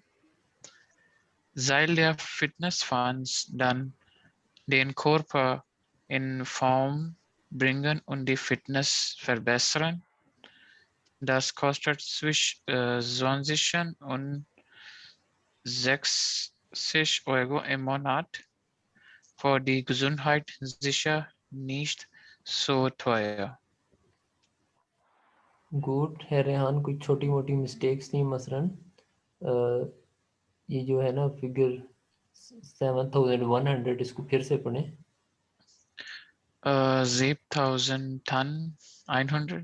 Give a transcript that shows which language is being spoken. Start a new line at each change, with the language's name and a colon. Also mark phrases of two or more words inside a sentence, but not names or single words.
German: Soll der Fitnessfans dann den Körper in Form bringen und die Fitness verbessern? Das kostet zwischen 20 und 60 Euro im Monat. Für die Gesundheit sicher nicht so teuer.
Hindi: गुड है रेहान, कुछ छोटी मोटी मिस्टेक्स थी, मसलन ये जो है ना फिगर 7100, इसको फिर से पढ़ें। 7100?